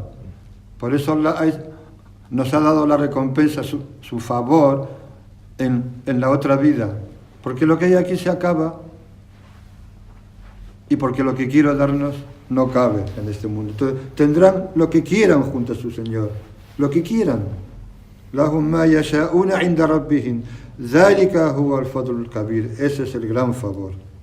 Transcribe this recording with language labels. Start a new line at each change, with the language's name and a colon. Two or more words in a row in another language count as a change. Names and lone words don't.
Spanish: Por eso Allah nos ha dado la recompensa, su favor en la otra vida, porque lo que hay aquí se acaba y porque lo que quiero darnos no cabe en este mundo. Entonces, tendrán lo que quieran junto a su Señor, lo que quieran.
Arabic: لهم ما يشاءون عند ربهم ذلك هو الفضل الكبير.
Spanish: Ese es el gran favor.